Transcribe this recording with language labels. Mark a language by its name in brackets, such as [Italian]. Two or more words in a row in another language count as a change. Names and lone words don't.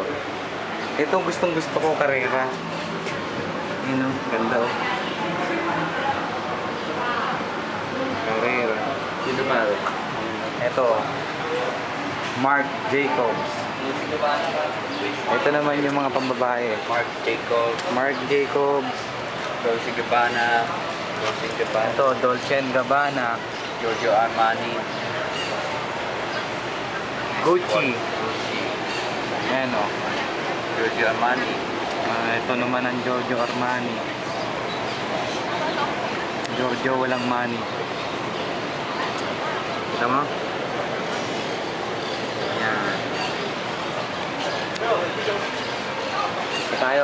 [Filipino] Ito gustong gusto ko, Carrera. Yun, oh. Ganda, oh. Carrera. Sino pare? Ito. Marc Jacobs. Lucy Gabbana. Ito naman yung mga pambabae. Marc Jacobs. Marc Jacobs. Dolce Gabbana. Dolce Gabbana. Ito, Dolce & Gabbana. Giorgio Armani. Gucci. Gucci. Ayan o. Giorgio Armani. Ito naman ang Giorgio Armani. Giorgio walang money. Kita mo? Ayan. Ito tayo.